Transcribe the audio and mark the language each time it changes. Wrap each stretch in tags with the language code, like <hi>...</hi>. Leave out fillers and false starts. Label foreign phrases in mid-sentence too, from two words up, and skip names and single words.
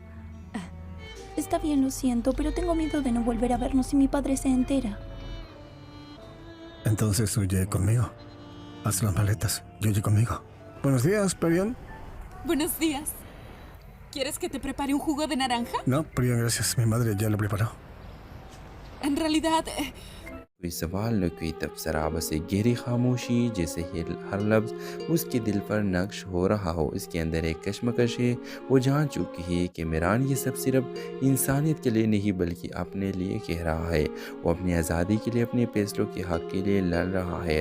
<es>Está bien, lo siento, pero tengo miedo de no volver a vernos si mi padre se entera. Entonces huye conmigo. Haz las maletas y huye conmigo. Buenos días, Perion. Buenos días. ¿Quieres que te prepare un jugo de naranja? No, Perion, gracias. Mi madre ya lo preparó. En realidad,</es> <hi>कोई सवाल न कोई तबसरा बस एक गहरी खामोशी जैसे ही हर लफ्ज़ उसके दिल पर नक्श हो रहा हो। इसके अंदर एक कश्मकश है। वो जान चुकी है कि मिरान ये सब सिर्फ इंसानियत के लिए नहीं बल्कि अपने लिए कह रहा है। वो अपनी आज़ादी के लिए, अपने फैसलों के हक़ के लिए लड़ रहा है।</hi>